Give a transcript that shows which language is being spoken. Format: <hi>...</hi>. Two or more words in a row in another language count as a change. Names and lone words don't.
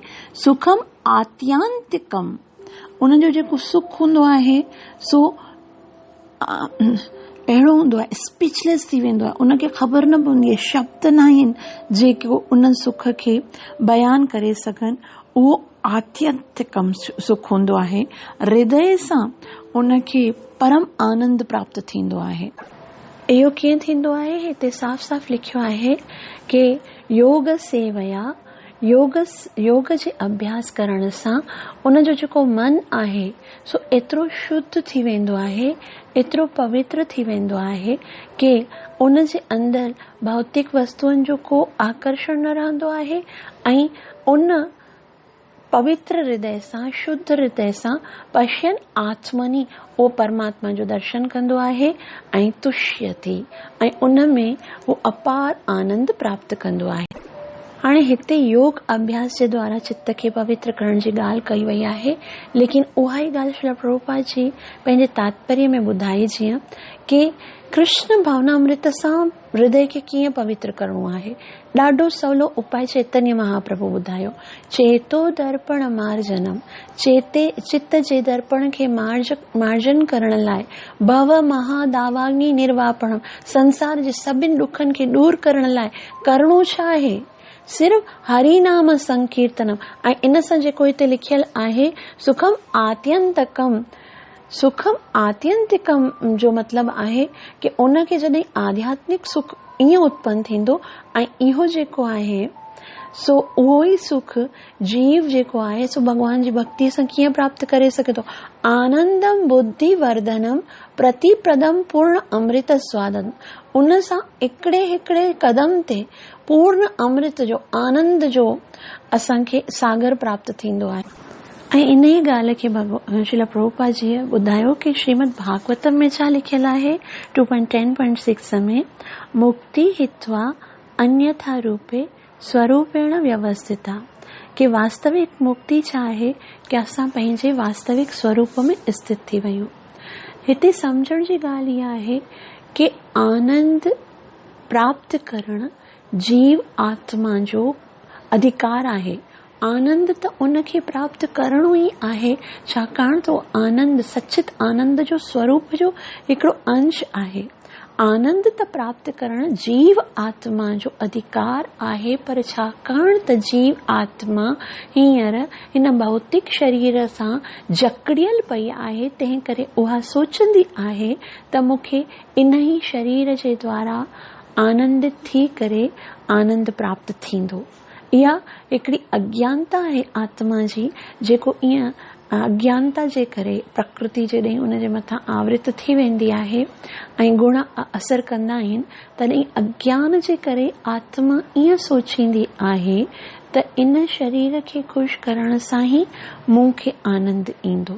<sa>सुखम आत्यांतिकम,</sa> <sd>उनजो जेको सुख हूंदो आहे सो अहिड़ो हूंदो आहे, स्पीचलेस थी वेंदो आहे। उनखे ख़बर न पवंदी आहे, शब्द न आहिनि जेको उन सुख खे बयान करे सघनि। उहो आत्यंतिकम सुख हूंदो आहे, हृदय सां उनखे परम आनंद प्राप्त थींदो आहे। इहो कीअं थींदो आहे, हिते साफ़ साफ़ लिखियो आहे कि</sd> <sa>योग सेवया,</sa> <sd>योग जे अभ्यास करण सां उनजो जेको मन आहे सो एतिरो शुद्ध थी वेंदो आहे, एतिरो पवित्र थी वेंदो आहे कि उन जे अंदरि भौतिक वस्तुअनि जो को आकर्षण न रहंदो आहे ऐं उन पवित्र हृदय सां, शुद्ध हृदय सां</sd> <sa>पश्यन् आत्मनि,</sa> <sd>उहो परमात्मा जो दर्शन कंदो आहे ऐं तुष्यति, ऐं उन में उहो अपार आनंद प्राप्त कंदो आहे। हाणे हिते योग अभ्यास जे द्वारा चित्त खे पवित्र करण जी ॻाल्हि कई वई आहे, लेकिन उहा ई ॻाल्हि श्रील प्रभुपाद जी पंहिंजे तात्पर्य में ॿुधाई जीअं कि कृष्ण भावनामृत सां हृदय खे कीअं पवित्र करणो आहे। ॾाढो सवलो उपाय चैतन्य महाप्रभु ॿुधायो।</sd> <sa>चेतो दर्पण मार्जनम,</sa> <sd>चित्त जे दर्पण खे मार्जन करण लाइ</sd> <sa>भव महादावाग्नि निर्वापणम,</sa> <sd>संसार जे सभिनी ॾुखनि खे दूर करण लाइ करणो छा आहे?</sd> <sa>सिर्फ़ हरि नाम संकीर्तनम।</sa> <sd>ऐं इन सां जेको हिते लिखियल आहे</sd> <sa>सुखम आत्यंतकम, सुखम आत्यंतिकम</sa> <sd>जो मतिलबु आहे कि उनखे जॾहिं आध्यात्मिक सुख ईअं उत्पन्न थींदो ऐं इहो जेको आहे सो उहो ई सुख जीव जेको आहे सो भगवान जी भक्ति सां कीअं प्राप्त करे सघे थो।</sd> <sa>आनंदम बुद्धि वर्धनम प्रतिप्रदम पूर्ण अमृत स्वादन।</sa> <sd>उन सां हिकिड़े कदम ते पूर्ण अमृत जो आनंद जो असांखे सागर प्राप्त थींदो आहे। ऐं इन ई ॻाल्हि खे श्रील प्रभुपाद जीअ ॿुधायो कि श्रीमद भागवतम में छा लिखियल आहे 2.10.6 में,</sd> <sa>मुक्ति हित्वा अन्यथा रूपे स्वरूपेण व्यवस्थिता,</sa> <sd>कि वास्तविक मुक्ति छा आहे कि असां पंहिंजे वास्तविक स्वरूप में स्थित थी वयूं। हिते समझण जी ॻाल्हि इहा आहे कि आनंद प्राप्त करण जीव आत्मा जो अधिकार आहे। आनंद त उनखे प्राप्त करणो ई आहे, छाकाणि तो आनंद सचित आनंद जो स्वरूप जो हिकिड़ो अंश आहे। आनंद त प्राप्त करण जीव आत्मा जो अधिकार आहे, पर छाकाणि त जीव आत्मा हींअर हिन भौतिक शरीर सां जकड़ियल पई आहे, तंहिं करे उहा सोचंदी आहे त मूंखे इन ई शरीर जे द्वारा आनंदित थी करे आनंद प्राप्त थींदो। इहा हिकिड़ी अज्ञानता आहे आत्मा जी, जेको ईअं अज्ञानता जे करे प्रकृति जॾहिं उन जे मथां आवृत थी वेंदी आहे ऐं गुण असर कंदा आहिनि, तॾहिं अज्ञान जे करे आत्मा ईअं सोचींदी आहे त इन शरीर खे ख़ुशि करण सां ई मूंखे आनंद ईंदो।</sd>